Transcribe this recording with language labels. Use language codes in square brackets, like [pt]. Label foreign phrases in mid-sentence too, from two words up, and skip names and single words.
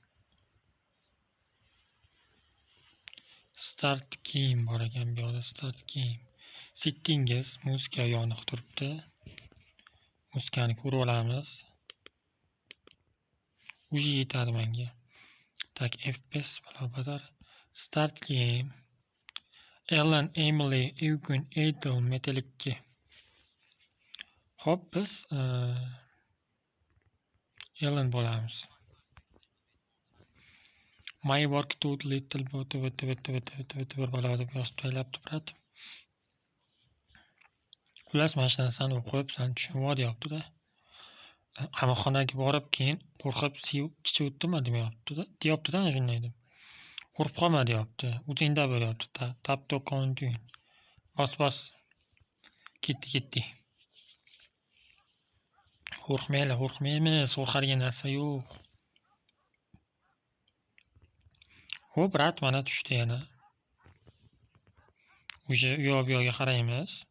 [en] Start game [uz] bor ekan bu yerda, [en] start game. [uz] Settingiz muzika yoniq turibdi. Muzikani ko'rib olamiz. Uji yetadi menga. Tak, FPS barobar. [en] Start game. [uz] Ellen, Emily, Eugene, Ethel, Metal 2. Hop, biz Ellen bo'lamiz. [en] My work too little [uz] bir bola deb yozib taylab turadi. Xullas, mana shu narsani o'qib, sen tushunib ol deyapti-da. Qamoqxonaga borib, keyin qo'rqib ichi o'tdimi demayapti-da. Deyapti-da, ana shunday deb. Qo'rqib qolma deyapti. O'zingda bo'lyapti. [en] Tap to continue. [uz] Bos. Ketdi. Qo'rqmaymiz, qo'rqadigan narsa yo'q. Hop, rat mana tushdi yana. O'sha u yoqqa qaraymiz.